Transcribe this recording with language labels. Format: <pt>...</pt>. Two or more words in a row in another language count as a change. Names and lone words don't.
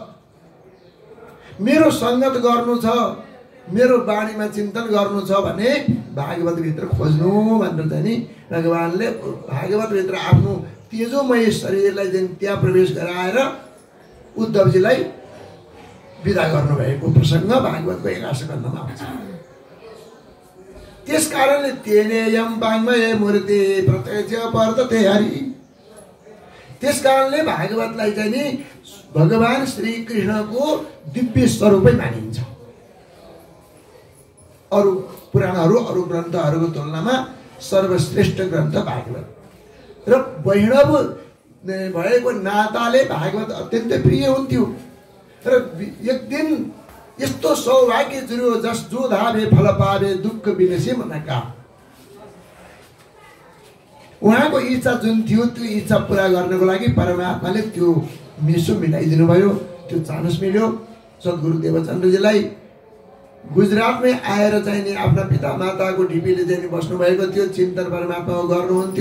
<ne>मेरो सङ्गत गर्नु छ, मेरो बाणीमा चिन्तन गर्नु छ भने भागवत भित्र खोज्नु भनेर चाहिँ नि भगवानले भागवत भित्र आफ्नो तेजोमय शरीरलाई त्यहाँ प्रवेश गराएर उद्धवजीलाई विदा गर्नुभएको प्रसङ्ग भागवतको 11 स्कन्धमा आउँछ। त्यस कारणले</ne> <sa>तेनेयम वाङ्मय मूर्ति प्रत्यक्ष वर्तते हरि।</sa> <ne>त्यस कारणले भागवतलाई चाहिँ नि भगवान श्री कृष्णको दिव्य स्वरूपै मानिन्छ। अरू पुराणहरू, अरू ग्रन्थहरूको तुलनामा सर्वश्रेष्ठ ग्रन्थ भागवत। र वैष्णव भएको नाताले भागवत अत्यन्तै प्रिय हुन्थ्यो। र एक दिन यस्तो सौभाग्य जुर्यो</ne> <hi>जस जो धावे फल पावे दुःख विनसे मनका।</hi> <ne>उहाँको इच्छा जुन थियो त्यो इच्छा पुरा गर्नको लागि परमात्माले त्यो मिसो मिलाइदिनु भयो। त्यो चान्स मिल्यो सद्गुरु देवचन्द्रजीलाई। गुजरातमै आएर चाहिँ नि आफ्ना पिता माताको ढिपीले चाहिँ बस्नु भएको थियो, चिन्तन परमात्माको गर्नुहुन्थ्यो।</ne>